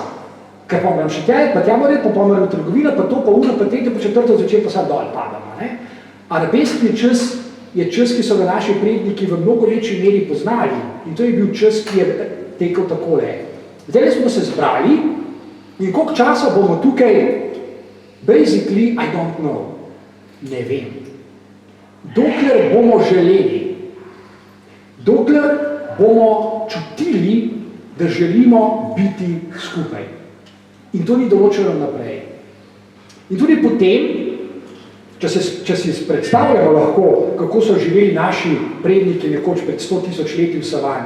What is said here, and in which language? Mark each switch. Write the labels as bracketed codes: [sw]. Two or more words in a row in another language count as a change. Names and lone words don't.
[sl] Ker pa moram še tele, pa tja moram, pa moram v trgovino, pa to, pa uno, pa tretje, pa četrto zvečer, pa sad dol padamo. Arabeskni čas je čas, ki so ga naši predniki v mnogo večji meri poznali. In to je bil čas, ki je tekel takole. Zdaj smo se zbrali in koliko časa bomo tukaj, [en] basically, I don't know. [sl] Ne vem. Dokler bomo želeli, dokler bomo čutili, da želimo biti skupaj. In to ni določeno naprej. In tudi potem, če si predstavljamo lahko, kako so živeli naši predniki nekoč pred 100 000 leti v savani.